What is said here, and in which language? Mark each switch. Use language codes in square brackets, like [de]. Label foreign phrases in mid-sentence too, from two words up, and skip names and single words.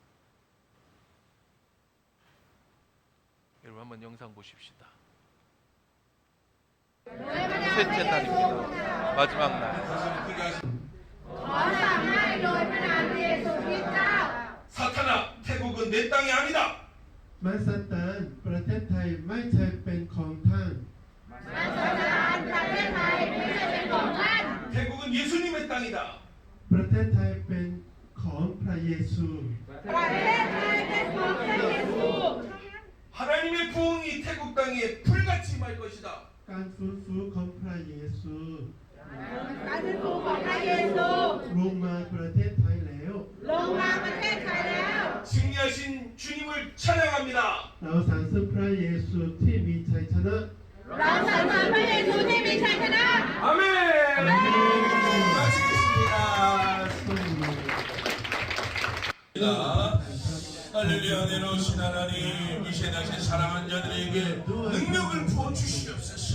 [ko] 여러분 한번 영상 보십시다. 셋째 날입니다. 마지막 날. 사탄아, 태국은 내 땅이 아니다. [th] มาสตานประเทศไทยไม่ใช่เป็นของท่าน [ko] 태국은 예수님의 땅이다. [th] ประเทศไทยเป็นของพระเยซู [ko] 하나님의 부흥이 태국 땅에 불같이 말 것이다. [th] การฟื้นฟูของพระเยซูลงมาประเทศไทยแล้ว [ko] 승리하신 주님을 찬양합니다. [th] เราสรรเสริญพระเยซูที่มีชัยชนะ [ko] 아멘. 마치겠습니다. 할렐루야. 내놓으신 하나님, 이 세상에 사랑하는 자들에게 능력을 부어주시옵소서.